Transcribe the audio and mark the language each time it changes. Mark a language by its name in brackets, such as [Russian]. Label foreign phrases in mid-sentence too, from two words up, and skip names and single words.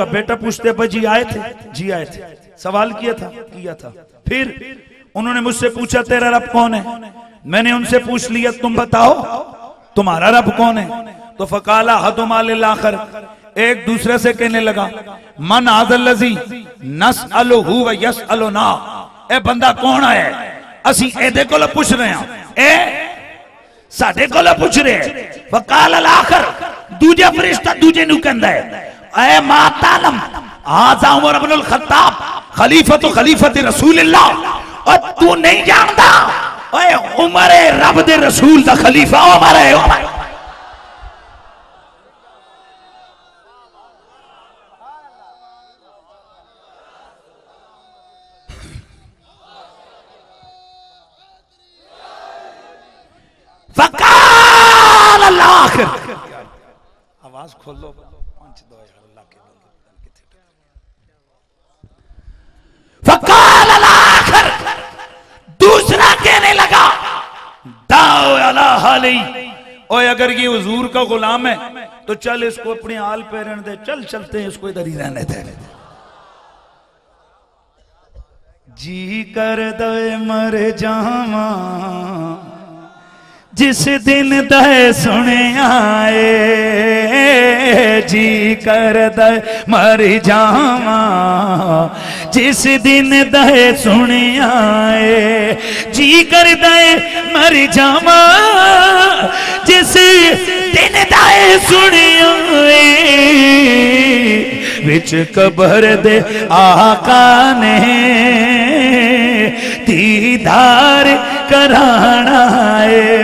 [Urdu] بیٹا پوچھتے جی آئے تھے؟ جی آئے تھے۔ سوال کیا تھا؟ کیا تھا. پھر انہوں نے مجھ سے پوچھا تیرا رب کون ہے? میں نے ان سے پوچھ لیا تم بتاؤ تمہارا رب کون ہے? तो [Arabic] فقال أحدهما للآخر, [Urdu] ایک دوسرے سے کہنے لگا [Arabic] من هذا الذي نسأله ويسألنا, [Urdu] یہ بندہ کون ہے? [Punjabi] اسیں ایدے کول پچھ رہے ہیں، اے ساڈے کول پچھ رہے ہیں. [Arabic] فقال الآخر, [Punjabi] دوجا فرشتہ دوجے نوں کہندا ہے [Arabic] أما تعلم هذا عمر ابن الخطاب خليفة خليفة رسول الله, [Punjabi] اور تو نہیں جانتا اوئے عمر رب دے رسول دا خلیفہ عمر ہے. [Arabic] فقال الآخر, [Urdu] آواز کھولو 5-2 اللہ کے بندے. [Arabic] فقال الآخر, [Urdu] دوسرا کہنے لگا [Arabic] دعوه على حاله, [Urdu] اوئے اگر یہ حضور کا غلام ہے تو چل اس کو اپنے حال پہ رہنے دے، چل چلتے ہیں اس کو ادھر ہی رہنے دے. [Punjabi] جی کردے مر جاواں جس دن دے سنے آئے, جی کردے مر جاواں جس دن دے سنے آئے، جی کردے مر جاواں جس دن دے سنے آئے، جی کردے مر جاواں جس دن دے سنے آئے، وچ قبر دے آقا نے دیدار کرانا ہے.